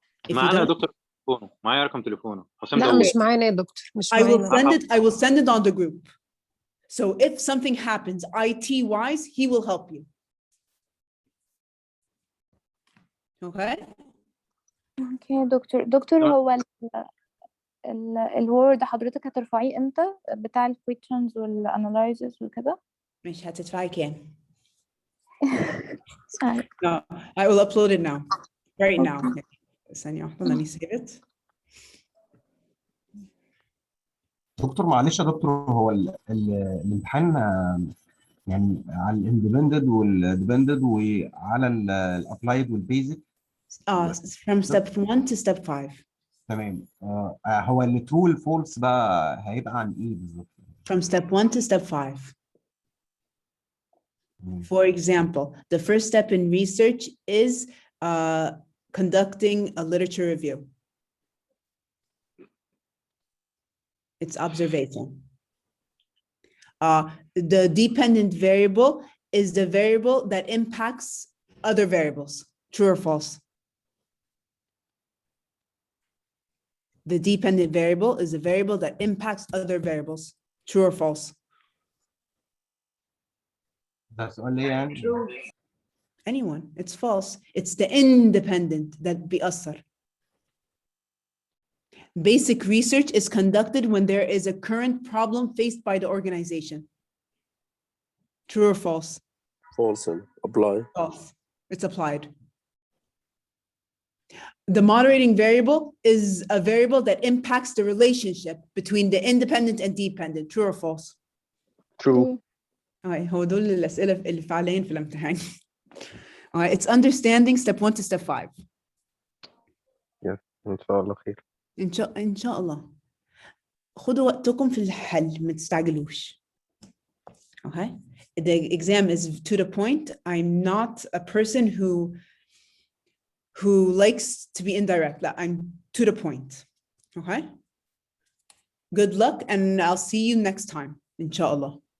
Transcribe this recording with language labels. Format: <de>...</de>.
<ar>معانا يا دكتور تليفونه، معايا رقم تليفونه حسام لا داوود. مش معانا يا دكتور، مش</ar> <en>I will</en> <ar>معانا.</ar> <en>I will send it on the group. So if something happens IT wise, he will help you. Okay?</en> <ar>اوكي دكتور هو الوورد حضرتك هترفعيه امتى بتاع الكويشنز والاناليزز وكده؟ مش هتدفعي كام؟</ar> <en>Sorry. No, I will upload it now. Right now.</en> <ar>ثانية واحدة,</ar> <en>let me save it.</en> <ar>دكتور معلش يا دكتور، هو الامتحان يعني على الاندبندنت والديبندنت وعلى الابلايد والبيزك.</ar> <en>From step 1 to step 5. تمام. هو الترو والفولس بقى هيبقى عن ايه بالظبط؟ From step 1 to step 5. For example, the first step in research is conducting a literature review. It's observation. The dependent variable is the variable that impacts other variables. True or false? The dependent variable is a variable that impacts other variables. True or false?</en> <ar>ده سؤال ليه يعني؟</ar> <en>Anyone. It's false. It's the independent that</en> <ar>بيأثر.</ar> <en>Basic research is conducted when there is a current problem faced by the organization. True or false? False. Apply. False. It's applied. The moderating variable is a variable that impacts the relationship between the independent and dependent. True or false? True.</en> <ar>هو دول الأسئلة اللي فعليا في الامتحان.</ar> <en>It's understanding step 1 to step 5. Yes.</en> <ar>إن شاء الله خير. إن شاء الله. خدوا وقتكم في الحل ما تستعجلوش.</ar> <en>Okay? The exam is to the point. I'm not a person who likes to be indirect. لا, I'm to the point. Okay? Good luck, and I'll see you next time, inshallah.</en>